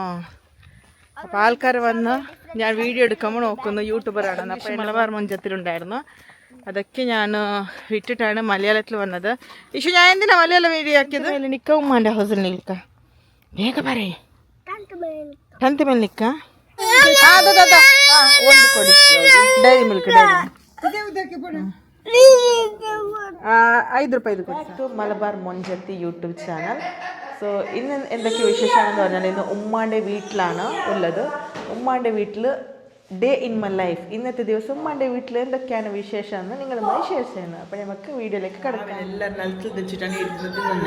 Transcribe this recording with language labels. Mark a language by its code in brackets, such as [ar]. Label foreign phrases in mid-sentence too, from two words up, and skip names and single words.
[ml] അപ്പോൾ ആൾക്കാർ വന്ന് ഞാൻ വീഡിയോ എടുക്കുമ്പോൾ നോക്കുന്നു യൂട്യൂബറാണെന്ന്. അപ്പോൾ മലബാർ മഞ്ചത്തിലുണ്ടായിരുന്നു. അതൊക്കെ ഞാൻ വിട്ടിട്ടാണ് മലയാളത്തിൽ വന്നത്. ഇഷു ഞാൻ എന്തിനാ മലയാളം വീഡിയോ ആക്കിയത്? നിൽക്കാം ഉമ്മാൻ്റെ ഹൗസിൽ നിൽക്കാം. വേഗം പറയേ ടെൻത്ത് മേൽ നിൽക്കാം. [kn] ಒಂದು ಕೊಡಿ ಡೈರಿ ಮಿಲ್ಕ್ ₹5 ಕೊಡಿ. [ml] മലബാർ മൊഞ്ചത്തി യൂട്യൂബ് ചാനൽ. സോ ഇന്ന് എന്തൊക്കെ വിശേഷമാണെന്ന് പറഞ്ഞാൽ ഇന്ന് ഉമ്മാൻ്റെ വീട്ടിലാണ് ഉള്ളത്. ഉമ്മാൻ്റെ വീട്ടിൽ [en] day in my life. [ml] ഇന്നത്തെ ദിവസം ഉമ്മാൻ്റെ വീട്ടിൽ എന്തൊക്കെയാണ് വിശേഷമെന്ന് നിങ്ങളുമായി ഷെയർ ചെയ്യുന്നത്. അപ്പോൾ നമുക്ക് വീഡിയോയിലേക്ക് കിടക്കാം. എല്ലാവരും നിലത്തിൽ തെച്ചിട്ടാണ് ഇരുന്നത് തന്നെ.